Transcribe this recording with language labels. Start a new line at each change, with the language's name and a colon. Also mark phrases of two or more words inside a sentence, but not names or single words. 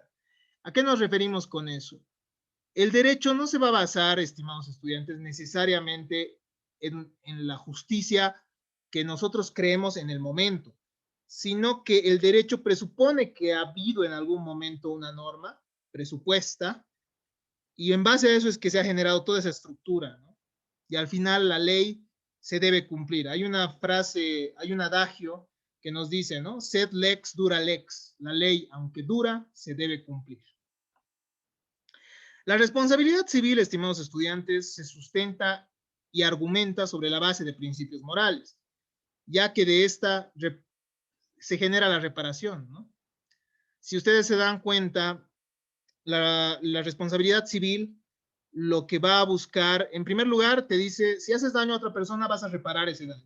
Spanish: ¿A qué nos referimos con eso? El derecho no se va a basar, estimados estudiantes, necesariamente en la justicia que nosotros creemos en el momento, sino que el derecho presupone que ha habido en algún momento una norma presupuesta y en base a eso es que se ha generado toda esa estructura, ¿no? Y al final la ley se debe cumplir. Hay una frase, hay un adagio que nos dice, ¿no?
Latin: Sed lex dura lex.
Spanish: La ley, aunque dura, se debe cumplir. La responsabilidad civil, estimados estudiantes, se sustenta y argumenta sobre la base de principios morales, ya que de esta se genera la reparación, ¿no? Si ustedes se dan cuenta, la responsabilidad civil lo que va a buscar, en primer lugar, te dice, si haces daño a otra persona, vas a reparar ese daño.